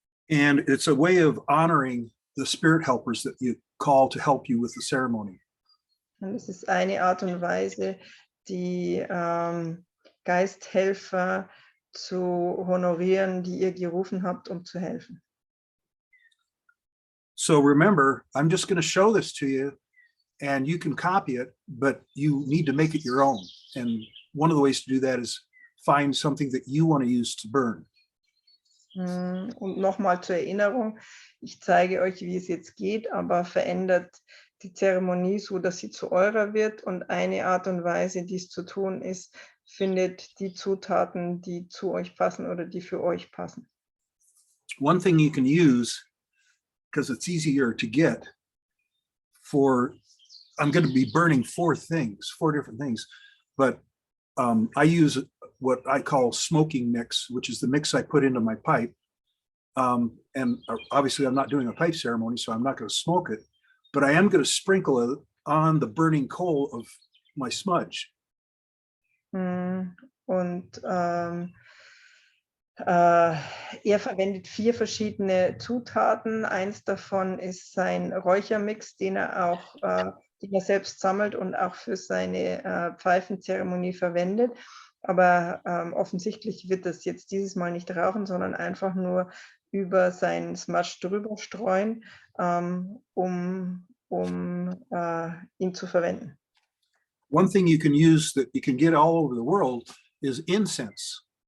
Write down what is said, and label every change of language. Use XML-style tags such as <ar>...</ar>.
<en>And it's a way of honoring the spirit helpers that you call to help you with the ceremony.</en> <de>Und es ist eine Art und Weise, die Geisthelfer zu honorieren, die ihr gerufen habt, um zu helfen.</de> <en>So remember, I'm just going to show this to you and you can copy it, but you need to make it your own. And one of the ways to do that is find something that you want to use to burn.</en> <de>Und nochmal zur Erinnerung, ich zeige euch, wie es jetzt geht, aber verändert die Zeremonie so, dass sie zu eurer wird. Und eine Art und Weise, dies zu tun, ist, findet die Zutaten, die zu euch passen oder die für euch passen.</de> <en>One thing you can use, because it's easier to get, I'm going to be burning four different things, but I use what I call smoking mix, which is the mix I put into my pipe. And obviously I'm not doing a pipe ceremony, so I'm not going to smoke it, but I am going to sprinkle it on the burning coal of my smudge.</en> <de>Und er verwendet 4 verschiedene Zutaten. Eins davon ist sein Räuchermix, den er selbst sammelt und auch für seine Pfeifenzeremonie verwendet. Aber offensichtlich wird das jetzt dieses Mal nicht rauchen, sondern einfach nur über seinen Smudge drüber streuen, um ihn zu verwenden.</de> <en>One thing you can use that you can get all over the world is incense.</en>